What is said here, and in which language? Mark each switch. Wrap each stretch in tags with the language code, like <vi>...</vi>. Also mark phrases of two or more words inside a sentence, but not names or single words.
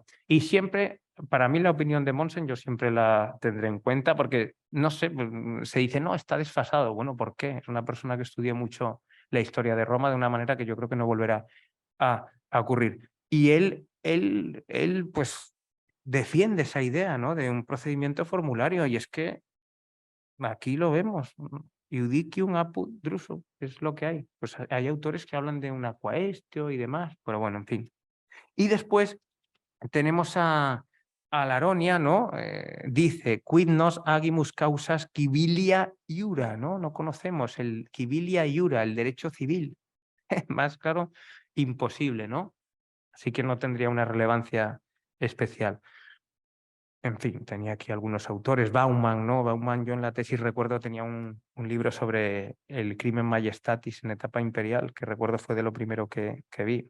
<es>Y siempre, para mí la opinión de Monsen, yo siempre la tendré en cuenta porque, no sé, se dice, no, está desfasado. Bueno, ¿por qué? Es una persona que estudió mucho la historia de Roma de una manera que yo creo que no volverá a ocurrir. Y él pues defiende esa idea, ¿no?, de un procedimiento formulario, y es que aquí lo vemos,</es> <la>iudicium apud drusum,</la> <es>es lo que hay. Pues hay autores que hablan de un aquaestio y demás, pero bueno, en fin. Y después tenemos a Laronia, ¿no? Dice,</es> <la>quid nos agimus causas civilia iura,</la> <es>¿no? No conocemos el</es> <la>civilia iura,</la> <es>el derecho civil. Más claro, imposible, ¿no? Así que no tendría una relevancia especial. En fin, tenía aquí algunos autores. Bauman, ¿no? Bauman, yo en la tesis recuerdo tenía un libro sobre el</es> <la>crimen majestatis</la> <es>en etapa imperial, que recuerdo fue de lo primero que vi.</es>